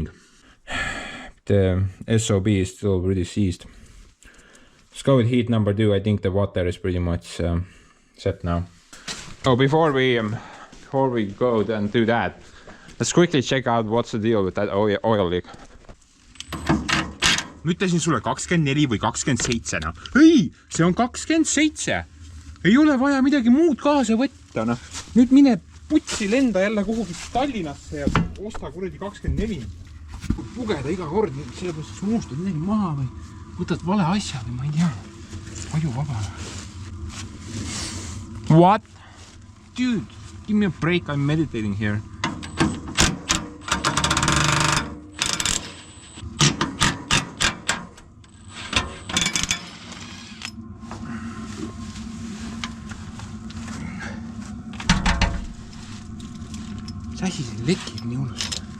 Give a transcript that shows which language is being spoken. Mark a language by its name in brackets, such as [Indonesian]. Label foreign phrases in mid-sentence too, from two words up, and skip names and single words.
[English] The SOB is still really seized. Let's go with heat number 2. I think the water is pretty much set now. Oh, before we go and do that, let's quickly check out what's the deal with that oil leak. [Estonian] Ma ütlesin sulle 24 või 27, noh. Ei, see on 27. Ei ole vaja midagi muud kaasa võtta, noh. Nüüd mine putsi lenda jälle kuhugi Tallinnasse ja osta kuradi 24. Pugeda iga kord, sellepärast sa unustad midagi maha või võtad vale asja või ma ei tea. Aju vaba. [English] What? Dude, give me a break, I'm meditating here. [Estonian] Mis asi see lekib nii hullust?